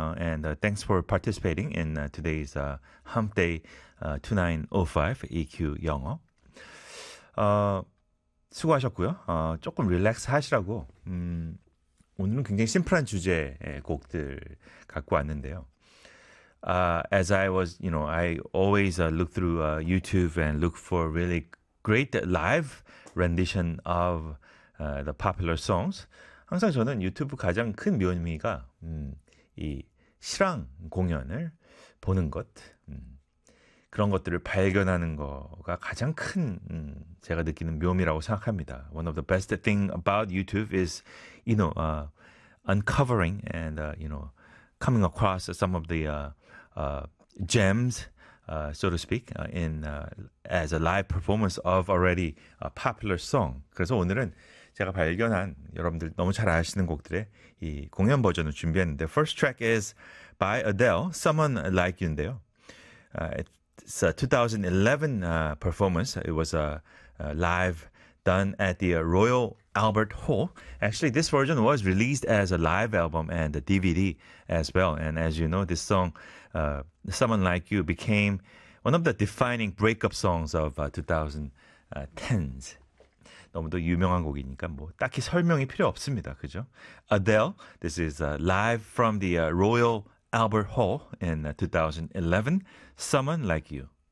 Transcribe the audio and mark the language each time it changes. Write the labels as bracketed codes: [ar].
[en] And thanks for participating in today's Hump Day 2905 EQ 영어. [ko] 수고하셨고요. 조금 릴렉스 하시라고 오늘은 굉장히 심플한 주제의 곡들 갖고 왔는데요. [en] As I was, you know, I always look through YouTube and look for really great live rendition of the popular songs. [ko] 항상 저는 유튜브 가장 큰 묘미가 이 실황 공연을 보는 것. 그런 것들을 발견하는 거가 가장 큰 제가 느끼는 묘미라고 생각합니다. [en] One of the best thing about YouTube is, you know, uncovering and, you know, coming across some of the gems, so to speak, in as a live performance of already a popular song. [ko] 그래서 오늘은 제가 발견한 여러분들 너무 잘 아시는 곡들의 이 공연 버전을 준비했는데 [en] First track is by Adele, [ko] Someone Like You인데요. [en] It's a 2011 performance. It was live done at the Royal Albert Hall. Actually, this version was released as a live album and a DVD as well. And as you know, this song, Someone Like You, became one of the defining breakup songs of 2010s. [ko] 너무도 유명한 곡이니까 뭐 딱히 설명이 필요 없습니다. 그죠? [en] Adele, this is live from the Royal Albert Hall in 2011, Someone Like You.